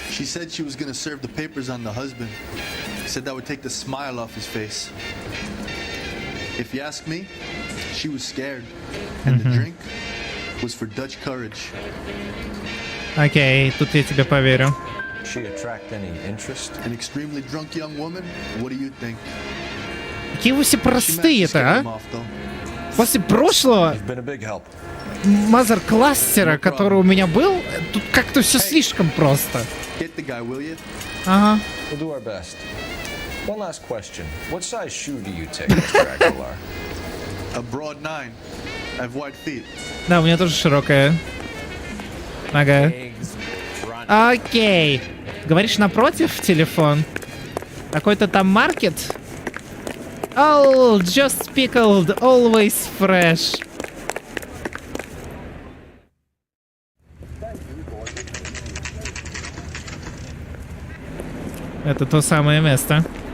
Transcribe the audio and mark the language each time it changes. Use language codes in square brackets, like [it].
[en] She said she was gonna serve the papers on the husband. Said that would take the smile off his face. If you ask me, she was scared. And the drink was for Dutch courage. [ru] Окей, тут я тебе поверю. [en] She attract any interest? An extremely drunk young woman? What do you think? [ru] Какие вы все простые-то, а? После прошлого мазер-кластера, который у меня был, тут как-то все слишком просто. Ага. [en] We'll do our best. One last question. What size shoe do you take, Mr. Aguilar? A broad 9. I have wide feet. [ru] Да, у меня тоже широкая. Ага. Окей. Говоришь, напротив телефон? Какой-то там маркет? [en] Oh, just pickled, always fresh. [ru] Это то самое место.